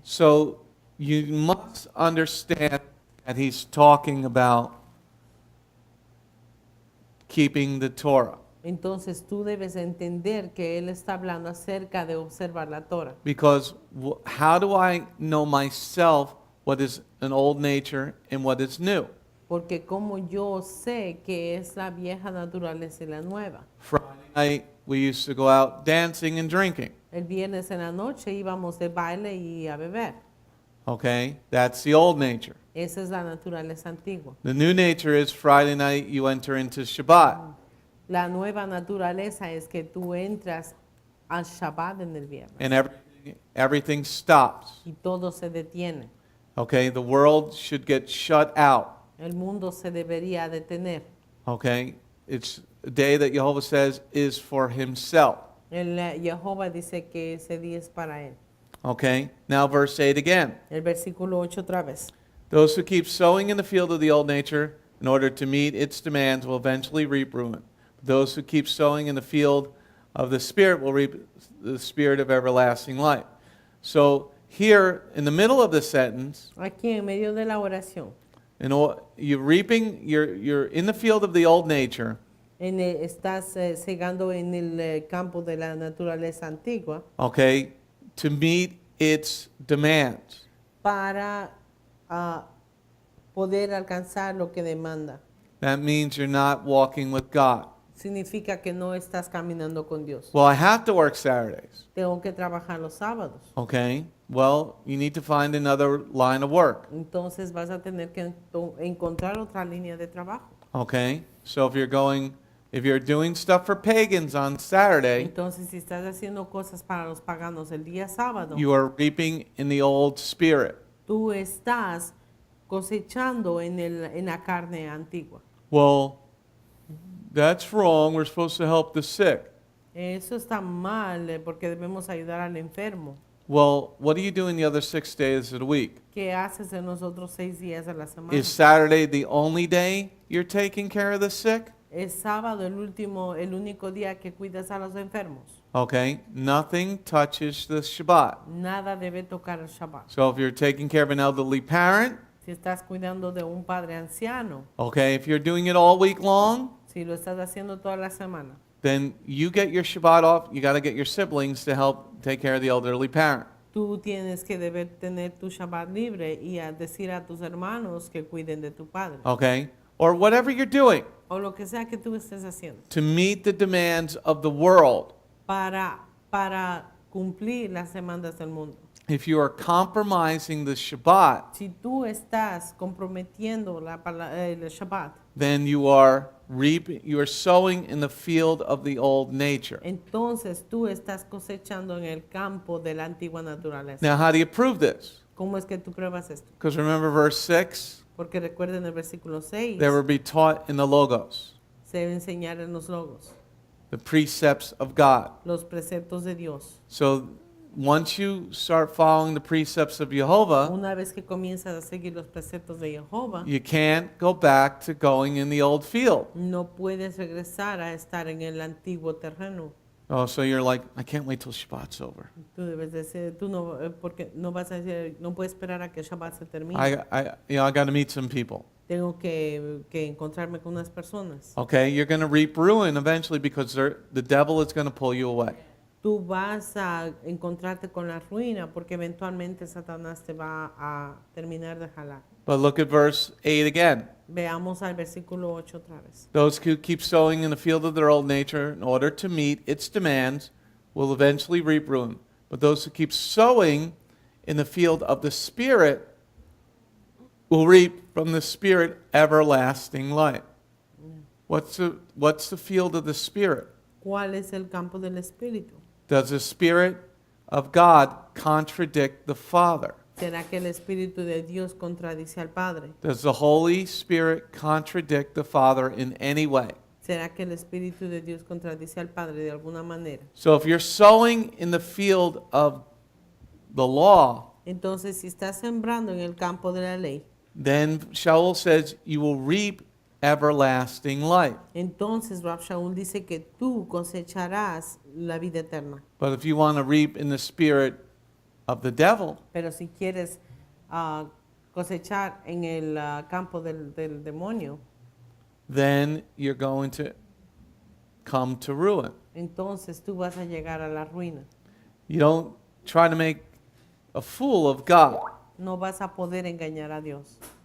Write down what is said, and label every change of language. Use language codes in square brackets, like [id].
[en] So, you must understand that he's talking about keeping the Torah. [es] Entonces tú debes entender que Él está hablando acerca de observar la Torah. [en] Because how do I know myself what is an old nature and what is new? [es] Porque como yo sé que es la vieja naturaleza y la nueva. [en] Friday night, we used to go out dancing and drinking. [es] El viernes en la noche íbamos de baile y a beber. [en] Okay? That's the old nature. [es] Esa es la naturaleza antigua. [en] The new nature is Friday night, you enter into Shabbat. [es] La nueva naturaleza es que tú entras al Shabbat en el viernes [en] And everything stops. [es] y todo se detiene. [en] Okay? The world should get shut out. [es] El mundo se debería detener. [en] Okay? It's a day that Jehovah says is for himself. [es] Jehová dice que ese día es para Él. [en] Okay? Now verse 8 again. [es] El versículo 8 otra vez. [en] Those who keep sowing in the field of the old nature in order to meet its demands will eventually reap ruin. Those who keep sowing in the field of the Spirit will reap the Spirit of everlasting life. So here, in the middle of the sentence, [es] Aquí en medio de la oración, [en] you're in the field of the old nature, [es] estás segando en el campo de la naturaleza antigua [en] okay, to meet its demands. [es] para poder alcanzar lo que demanda. [en] That means you're not walking with God. [es] Significa que no estás caminando con Dios. [en] Well, I have to work Saturdays. [es] Tengo que trabajar los sábados. [en] Okay, well, you need to find another line of work. [es] Entonces vas a tener que encontrar otra línea de trabajo. [en] Okay, so if you're going If you're doing stuff for pagans on Saturday, [es] Entonces, si estás haciendo cosas para los paganos el día sábado, [en] you are reaping in the old spirit. [es] tú estás cosechando en la carne antigua. [en] Well, that's wrong. We're supposed to help the sick. [es] Eso está mal porque debemos ayudar al enfermo. [en] Well, what do you do in the other 6 days of the week? [es] ¿Qué haces en los otros 6 días de la semana? [en] Is Saturday the only day you're taking care of the sick? [es] Es sábado el único día que cuidas a los enfermos. [en] Okay, nothing touches the Shabbat. [es] Nada debe tocar el Shabbat. [en] So if you're taking care of an elderly parent, [es] Si estás cuidando de un padre anciano, [en] okay, if you're doing it all week long, [es] si lo estás haciendo toda la semana, [en] then you get your Shabbat off. You got to get your siblings to help take care of the elderly parent. [es] tú tienes que deber tener tu Shabbat libre y a decir a tus hermanos que cuiden de tu padre. [en] Okay, or whatever you're doing [es] O lo que sea que tú estés haciendo [en] to meet the demands of the world. [es] para cumplir las demandas del mundo. [en] If you are compromising the Shabbat, [es] Si tú estás comprometiendo el Shabbat, [en] then you are sowing in the field of the old nature. [es] entonces tú estás cosechando en el campo de la antigua naturaleza. [en] Now, how do you prove this? [es] ¿Cómo es que tú pruebas esto? [en] Because remember verse 6, [es] Porque recuerden el versículo 6, [en] they will be taught in the Logos, [es] se debe enseñar en los logos, [en] the precepts of God. [es] los preceptos de Dios. [en] So once you start following the precepts of Jehovah, [es] Una vez que comienzas a seguir los preceptos de Jehová, [en] you can't go back to going in the old field. [es] no puedes regresar a estar en el antiguo terreno. [en] Oh, so you're like, I can't wait till Shabbat's over. [es] Tú debes decir, tú no, porque no vas a decir, no puedes esperar a que el Shabbat se termine. [en] I got to meet some people. [es] Tengo que encontrarme con unas personas. [en] Okay, you're going to reap ruin eventually because the devil is going to pull you away. [es] Tú vas a encontrarte con la ruina porque eventualmente Satanás te va a terminar de jalar. [en] But look at verse 8 again. [es] Veamos al versículo 8 otra vez. [en] Those who keep sowing in the field of their old nature in order to meet its demands will eventually reap ruin. But those who keep sowing in the field of the Spirit will reap from the Spirit everlasting life. What's the field of the Spirit? [es] ¿Cuál es el campo del Espíritu? [en] Does the Spirit of God contradict the Father? [es] ¿Será que el Espíritu de Dios contradice al Padre? [en] Does the Holy Spirit contradict the Father in any way? [es] ¿Será que el Espíritu de Dios contradice al Padre de alguna manera? [en] So if you're sowing in the field of the law, [es] Entonces, si estás sembrando en el campo de la ley, [en] then Shaul says you will reap everlasting life. [es] entonces Rab Shaul dice que tú cosecharás la vida eterna. [en] But if you want to reap in the spirit of the devil, [es] Pero si quieres cosechar en el campo del demonio, [en] then you're going to come to ruin. [es] entonces tú vas a llegar a la ruina. [en] You don't try to make a fool of God. [es] No vas a poder engañar a Dios.